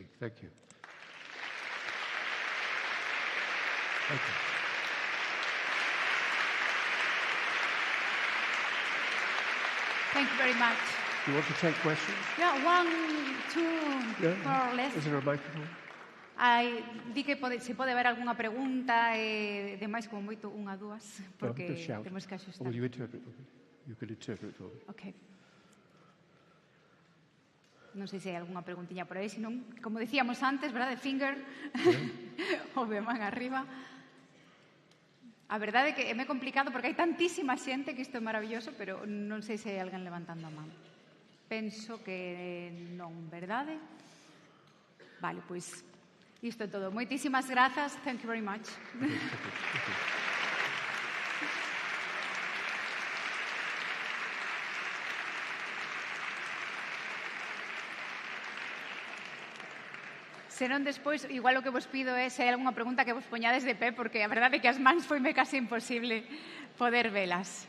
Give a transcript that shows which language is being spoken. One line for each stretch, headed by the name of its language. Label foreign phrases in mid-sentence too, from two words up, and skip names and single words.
English: Thank you. Thank you. Thank you very much. Do you want to take questions? Yeah, 1, 2, more or less. Is there a microphone?
Galician: Di que se pode haber algunha pregunta, demais como moito unha, dúas, porque temos que axustar.
English: Will you interpret for me? You can interpret for me. Ok.
Galician: Non sei se hai algunha preguntiña por aí, senón, como decíamos antes, verdade, finger, o de man arriba. A verdade é que é moi complicado porque hai tantísima xente que isto é maravilloso, pero non sei se hai alguén levantando a man. Penso que non, verdade? Vale, pois isto é todo. Moitísimas grazas.
English: Thank you very much.
Galician: Senón despois, igual o que vos pido é se hai algunha pregunta que vos poñades de pé, porque a verdade é que as mans foime casi imposible poder velas.